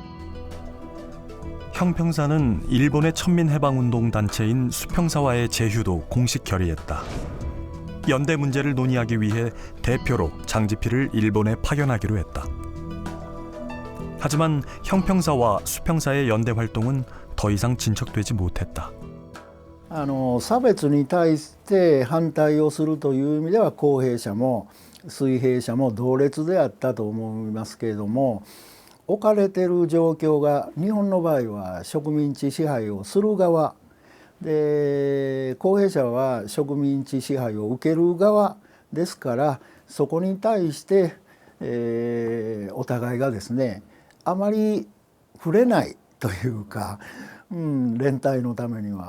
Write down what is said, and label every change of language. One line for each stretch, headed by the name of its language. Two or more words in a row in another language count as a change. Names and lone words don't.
Korean: 형평사는 일본의 천민해방운동 단체인 수평사와의 제휴도 공식 결의했다. 연대 문제를 논의하기 위해 대표로 장지필을 일본에 파견하기로 했다. 하지만 형평사와 수평사의 연대 활동은 더 이상 진척되지 못했다.
Japanese: 差別に対して反対をするという意味では公平者も水平者も同列であったと思いますけれども置かれている状況が日本の場合は植民地支配をする側で、公平者は植民地支配を受ける側ですから、そこに対して、お互いがですねあまり触れないというか、連帯のためには。